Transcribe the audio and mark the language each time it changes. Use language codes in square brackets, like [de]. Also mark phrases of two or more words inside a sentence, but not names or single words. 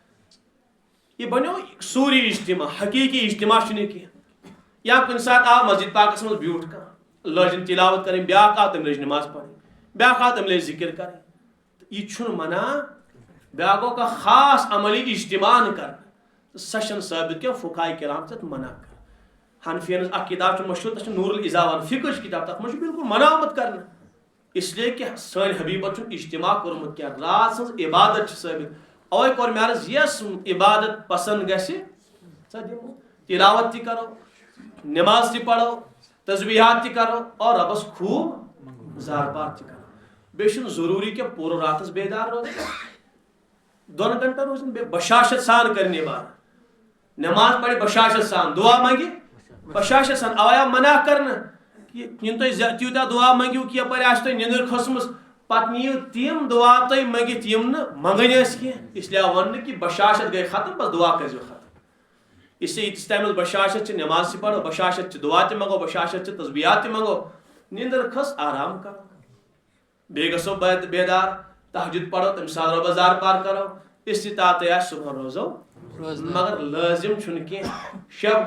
[ks] یہ بنیو سوری اجتماع حقیقی اجتماع چھُنہٕ کینٛہہ یا کُنہِ ساتہٕ آو مسجد پاکس منٛز بیوٗٹھ کانٛہہ لٲجِن تلاوت کرٕنۍ بیاکھ آو تٔمۍ لٲج نماز پرٕنۍ بیاکھ آو تٔمۍ لٲج ذکر کرٕنۍ تہٕ یہِ چھُنہٕ منع بیاکھ گوٚو کانٛہہ خاص عملی اجتماع نہٕ کرنہٕ سۄ چھنہٕ ثٲبت کینٛہہ فقہاء کرام چھِ تتھ منع کران حنفین ہٕنٛز اکھ کتاب چھِ مشہوٗر تتھ چھِ نور العزا ونان فقہٕچ کتاب تتھ منٛز چھُ بالکل منع آمُت کرنہٕ [ur] اس لیے کہ [ks] سٲنۍ حبیبن چھُنہٕ اجتماع کوٚرمُت کینٛہہ رات سٕنٛز عبادت چھِ ثٲبت اوے کوٚر مےٚ عرض یۄس عبادت پسند گژھِ سۄ دِمو تلاوت تہِ کرو نماز تہِ پرو تسبیحات تہِ کرو اور ربس خوب زار پار تہِ کرو بیٚیہِ چھُنہٕ ضروٗری کہ پوٗرٕ راتس بیدار روزُن 2 گنٹن روزن بیٚیہِ بشاشت سان کرٕنۍ عبادت نماز پرِ بشاشت سان دعا منگہِ بشاشت سان اوے آو منع کرنہٕ یِنہٕ تُہۍ تیوٗتاہ دعا منگِو کہِ یپٲرۍ آسہِ تۄہہِ نِندٕر کھٔژمٕژ پتہٕ نِیِو تِم دعا تُہۍ منگِتھ یِم نہٕ منگٕنۍ ٲسۍ کینٛہہ اس لیے آو وننہٕ کہِ بشاشت گٔے ختم بس دعا کٔرزیٚو ختم اس لیے ییٖتِس ٹایمس بشاشت چھِ نماز تہِ پرو بشاشت چھِ دعا تہِ منگو بشاشت چھِ تسبیحات تہِ منگو نِندٕر کھٔژ آرام کرو بیٚیہِ گژھو بیدار تہجد پرو تمہِ ساتہٕ رۄبس زار پار کرو استطاعت آسہِ صبحن روزو مگر لٲزم چھُنہٕ کینٛہہ شب